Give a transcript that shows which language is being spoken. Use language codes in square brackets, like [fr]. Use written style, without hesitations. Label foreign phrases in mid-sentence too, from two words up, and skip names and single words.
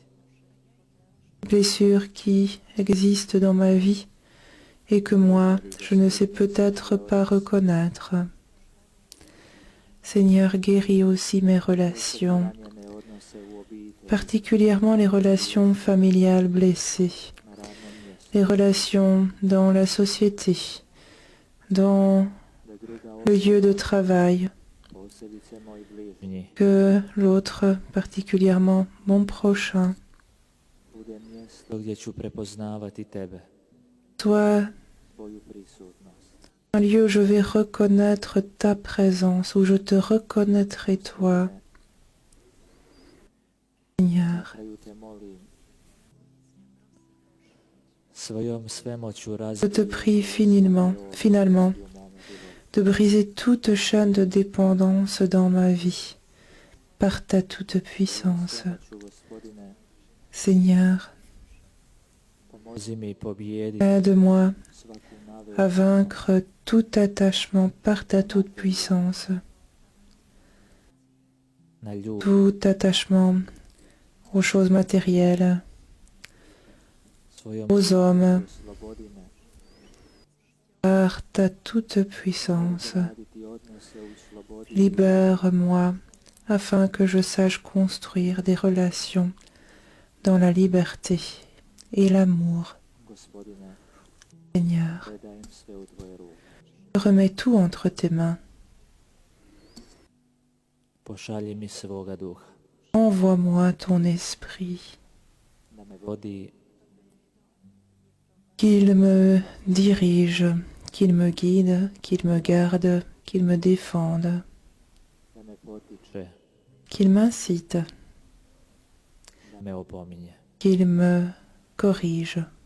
[fr] blessures qui existent dans ma vie et que moi, je ne sais peut-être pas reconnaître. Seigneur, guéris aussi mes relations, [hr] Ranjene odnose u obitelji, [fr] particulièrement les relations familiales blessées, [hr] na radnom mjestu, [fr] les relations dans la société, dans [hr] da druga [fr] le lieu de [hr] osoba, [fr] travail, [hr] posebice moj bližnji, [fr] que l'autre, particulièrement mon prochain, [hr] bude mjesto gdje ću prepoznavati tebe, [fr] soit [hr] tvoju prisutnost. [fr] un lieu où je vais reconnaître ta présence, où je te reconnaîtrai toi, [hr] Na [fr] Seigneur. [hr] kraju te molim, svojom svemoću [fr] Je te prie finalement, de briser toute chaîne de dépendance dans ma vie, par ta toute puissance. [hr] Gospodine, [fr] Seigneur, [hr] pomozi mi pobijedi [fr] aide-moi [hr] svaku [fr] à [hr] navezu, [fr] vaincre tout attachement par ta toute puissance, [hr] na ljude, [fr] tout attachement aux choses matérielles, [hr] svojom [fr] aux hommes, [hr] oslobodi me [fr] par ta toute puissance. [hr] raditi odnose u slobodi, [fr] Libère-moi afin que je sache construire des relations dans la liberté et l'amour. [hr] Gospodine, [fr] Seigneur, [hr] predajem sve u tvoje ruke. [fr] je remets tout entre tes mains. [hr] Pošalji mi svoga duha, [fr] Envoie-moi ton esprit, [hr] da me vodi, [fr] qu'il me dirige, qu'il me guide, qu'il me garde, qu'il me défende, [hr] da me potiče, [fr] qu'il m'incite, [hr] da me opominje. [fr] qu'il me corrige.